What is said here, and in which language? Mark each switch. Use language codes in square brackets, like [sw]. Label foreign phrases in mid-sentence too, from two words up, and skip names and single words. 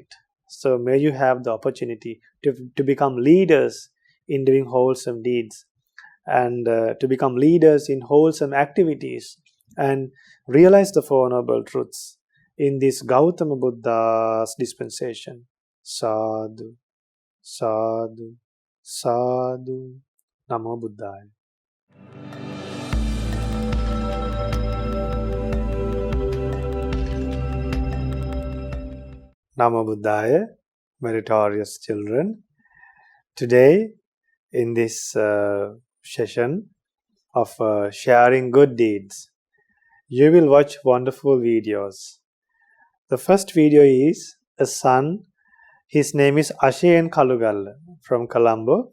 [en] So may you have the opportunity to become leaders in doing wholesome deeds, and to become leaders in wholesome activities, and realize the Four Noble Truths in this Gautama Buddha's dispensation. [pi] Sadhu, sadhu, sadhu. Namo Buddhaya. Namo Buddhaya, [en] meritorious children. Today, in this session of sharing good deeds, you will watch wonderful videos. The first video is a son. His name is Ashen Kalugalla from Colombo.